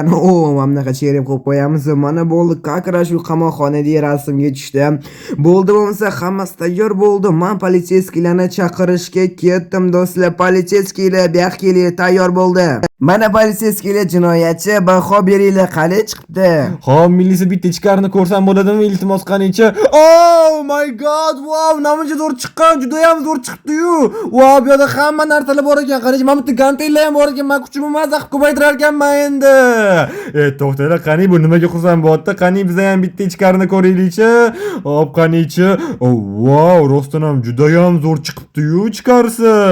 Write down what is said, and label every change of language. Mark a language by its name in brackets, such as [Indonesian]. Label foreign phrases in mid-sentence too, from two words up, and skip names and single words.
[Uzbek] Mana bunaqa cherim qo'yib qo'yamiz. Mana bo'ldi, kakra shu qamoqxonada rasmga tushdi. Bo'ldi, bo'lmasa hammasi tayyor bo'ldi. Men politsiyskilarni chaqirishga ketdim do'stlar. Politsiyskilar bu yoqqa kelib tayyor bo'ldi. Mana politsiyskilar jinoyatchi, baho beringlar, qalay chiqibdi? Xo'p, millisi bitta ichkarini ko'rsam bo'ladimi? Iltimos qanicha. [English] Oh my god, [Uzbek] wow, namuncha zo'r chiqqan, juda ham zo'r chiqdi-yu. Wow, bu yerda hamma narsalar bor ekan. Qarang, mana bitta gantaylar ham bor ekan. Men kuchimni mazza qilib ko'paytirar ekanman endi. To'xtanglar, qani bu nimaga xursand bo'lyapti? Qani biz ham bitta ichkarini ko'raylik-chi. Hop, qanicha. [English] Oh, wow, [Uzbek] rostdan ham juda ham zo'r chiqibdi-yu ichkarisi.